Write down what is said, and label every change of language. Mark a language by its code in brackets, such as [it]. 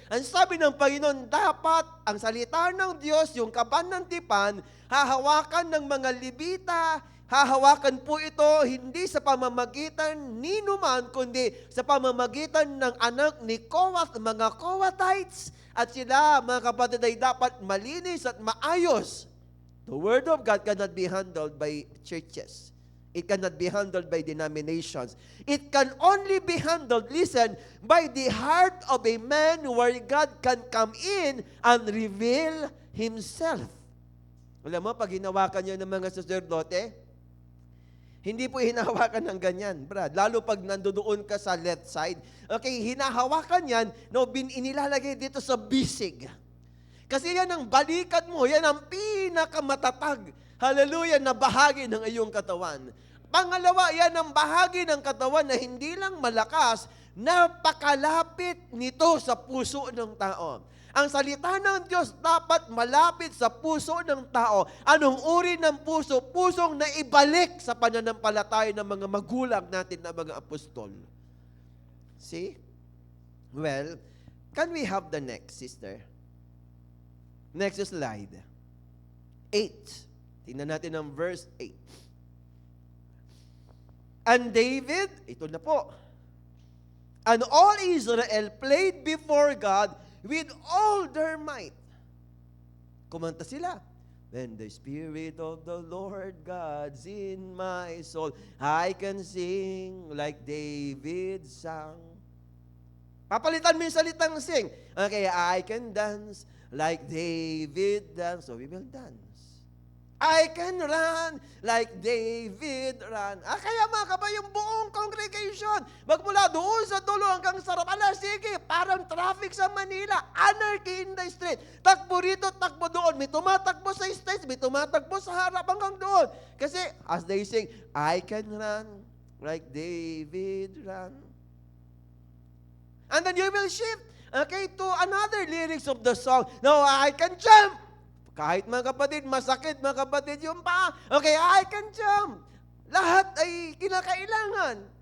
[tl] Ang sabi ng Panginoon, dapat ang salita ng Diyos, yung kaban ng tipan, hahawakan ng mga Levita, hahawakan po ito hindi sa pamamagitan ni numan, kundi sa pamamagitan ng anak ni Kohath, mga Kohathites, at sila, mga kapatid, ay dapat malinis at maayos. [en] The Word of God cannot be handled by churches. It cannot be handled by denominations. It can only be handled, listen, by the heart of a man where God can come in and reveal Himself. [tl] Alam mo, pag hinawakan niyo ng mga saserdote, hindi po hinahawakan ng ganyan, Brad. Lalo pag nandoon ka sa left side. Okay, hinahawakan yan, inilalagay dito sa bisig. Kasi yan ang balikat mo, yan ang pinakamatatag. hallelujah, na bahagi ng iyong katawan. Pangalawa, yan ang bahagi ng katawan na hindi lang malakas, napakalapit nito sa puso ng tao. Ang salita ng Diyos dapat malapit sa puso ng tao. Anong uri ng puso? Pusong naibalik sa pananampalataya ng mga magulang natin na mga apostol. [en] See? Well, can we have the next, sister? Next slide. 8. [tl] Tingnan natin ang verse 8. [en] And David, [tl] ito na po, [en] and all Israel played before God with all their might. [tl] Kumanta sila. [en] When the Spirit of the Lord God's in my soul, I can sing like David sang. [tl] Papalitan mo yung salitang [en] sing. Okay, I can dance like David danced. So we will dance. I can run like David ran. [tl] Kaya mga kabay, yung buong congregation, magmula doon sa dulo hanggang sa harap. Sige, parang traffic sa Manila. Anarchy in the street. Takbo rito, takbo doon. May tumatakbo sa stage, may tumatakbo sa harap hanggang doon. [en] Kasi as they sing, I can run like David ran. And then you will shift, okay, to another lyrics of the song. Now I can jump. [tl] Kahit mga kapatid, masakit mga kapatid yung paa. [en] Okay, I can jump. [tl] Lahat ay kinakailangan.